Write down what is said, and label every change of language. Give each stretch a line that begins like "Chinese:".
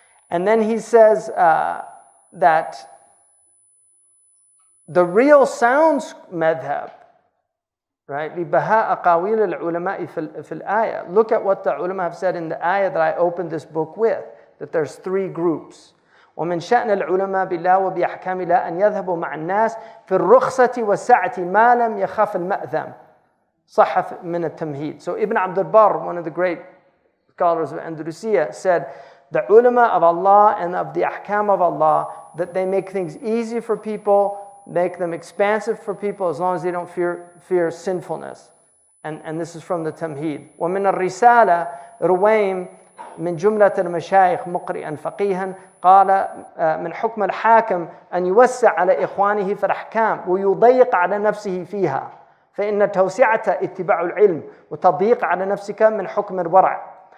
English: And then he says that the real sounds madhab, right?
Arabic: لِبَهَاءَ أَقَاوِيلِ الْعُلَمَاءِ فِي الْآيَةِ.
English: Look at what the ulama have said in the ayah that I opened this book with, that there's three groups.
Arabic: ومن شأن العلماء بالله وبأحكام الله أن يذهبوا مع الناس في الرخصة والسعة ما لم يخاف المأثم. صح من التمهيد.
English: So Ibn Abdul Barr, one of the great scholars of Andalusia, said the ulama of Allah and of the ahkam of Allah, that they make things easy for people, make them expansive for people as long as they don't fear sinfulness. And this is from the Tamheed.
Arabic: ومن الرسالة رويم من جملة المشايخ مقرئا فقيها قال من حكم الحاكم أن يوسع على إخوانه في الأحكام ويضيق على نفسه فيها، فإن توسعة اتباع العلم وتضييق على نفسك من حكم الورع.